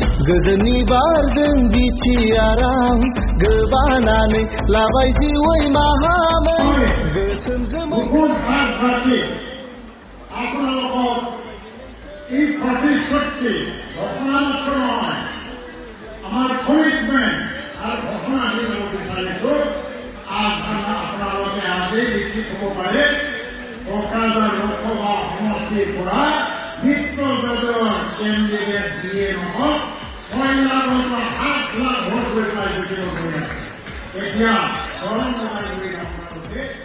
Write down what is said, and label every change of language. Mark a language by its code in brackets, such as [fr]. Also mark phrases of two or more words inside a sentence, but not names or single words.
[brx] गोजोननि बारजों बिटिआराव गोबानानै लाबाय जिउै माहामोन गोसोम जोमै [as] আপোনালোকক এই প্ৰতিশ্ৰুতি ঘোষণা মাত্ৰ নহয় আমাৰ কমিটমেণ্ট আৰু ঘোষণা দি যাব বিচাৰিছোঁ আপোনালোকে আজি লিখি থ'ব পাৰে কোকৰাঝাৰ লোকসভা সমষ্টিৰ পৰা মিত্ৰজোঁটৰ কেণ্ডিডেট যিয়ে নহওক 6 লাখৰ পৰা 7 লাখ ভোট লৈ পেলাই জিকিব গৈ আছে এতিয়া গৰম লগাই লৈ আপোনালোকে